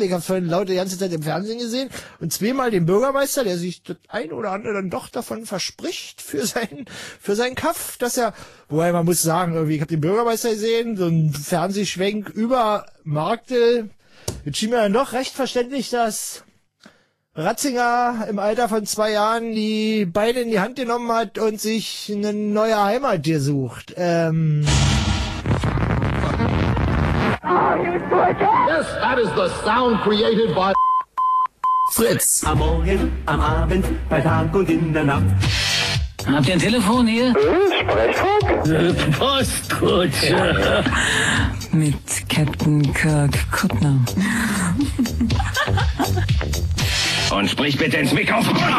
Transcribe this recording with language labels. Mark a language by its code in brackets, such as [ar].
[de] Ich habe vorhin laut die ganze Zeit im Fernsehen gesehen. Und zweimal den Bürgermeister, der sich das ein oder andere dann doch davon verspricht für seinen Kaff, dass er, wobei man muss sagen, irgendwie, ich habe den Bürgermeister gesehen, so ein Fernsehschwenk über Marktl. Jetzt schien mir dann doch recht verständlich, dass Ratzinger im Alter von 2 Jahren die Beine in die Hand genommen hat und sich eine neue Heimat gesucht. [en] Yes, that is the sound created by Fritz. [de] Am Morgen, am Abend, bei Tag und in der Nacht. Habt ihr ein Telefon hier? Sprechfunk? Postkutsche. Ja. Mit Captain Kirk Kuttner. Und sprich bitte ins Mikrofon.